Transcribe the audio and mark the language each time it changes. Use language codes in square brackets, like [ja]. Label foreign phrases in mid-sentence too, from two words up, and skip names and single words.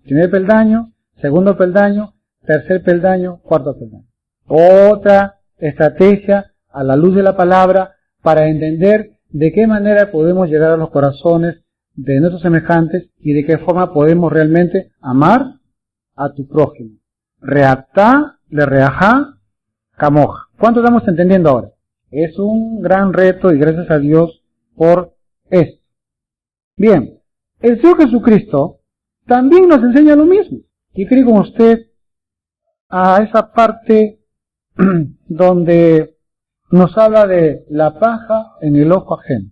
[es] Primer peldaño, segundo peldaño, tercer peldaño, cuarto peldaño. Otra estrategia a la luz de la palabra para entender de qué manera podemos llegar a los corazones de nuestros semejantes y de qué forma podemos realmente amar a tu prójimo. [he] ואהבת לרעך כמוך. [es] ¿Cuánto estamos entendiendo ahora? Es un gran reto y gracias a Dios por esto. Bien, el Señor Jesucristo también nos enseña lo mismo. Y creo con usted a esa parte donde nos habla de la paja en el ojo ajeno.